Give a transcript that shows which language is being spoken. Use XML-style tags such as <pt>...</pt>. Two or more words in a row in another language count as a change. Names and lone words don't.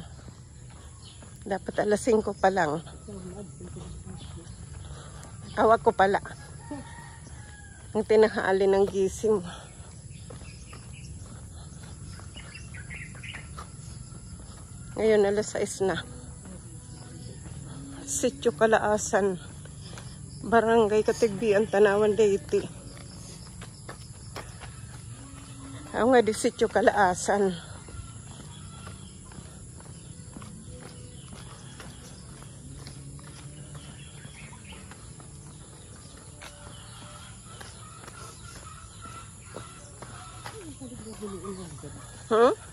<tl>Dapat alas 5 pa lang. Awak ko pala. Ang tinanghali ng gising. Ngayon alas 6 na. Sitio Kalaasan. Barangay Katigbian, Tanawan, Leyte.</tl> <war>Ako nga di Sitio Kalaasan. Huh?</war>